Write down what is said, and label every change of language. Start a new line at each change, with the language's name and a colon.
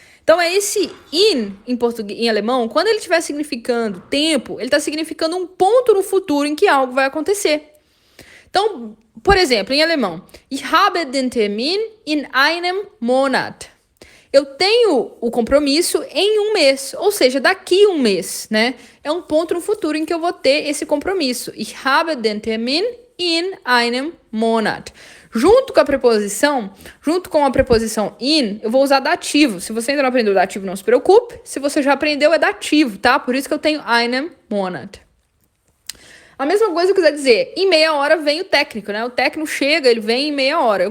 Portuguese: Então é esse in em português, em alemão, quando ele estiver significando tempo, ele está significando um ponto no futuro em que algo vai acontecer. Então, por exemplo, em alemão,
German: ich habe den Termin in einem Monat.
Portuguese: Eu tenho o compromisso em um mês, ou seja, daqui um mês, né? É um ponto no futuro em que eu vou ter esse compromisso.
German: Ich habe den Termin in einem Monat.
Portuguese: Junto com a preposição in, eu vou usar dativo. Se você ainda não aprendeu dativo, não se preocupe. Se você já aprendeu, é dativo, tá? Por isso que eu tenho einem Monat. A mesma coisa eu quiser dizer, em meia hora vem o técnico, né? O técnico chega, ele vem em meia hora.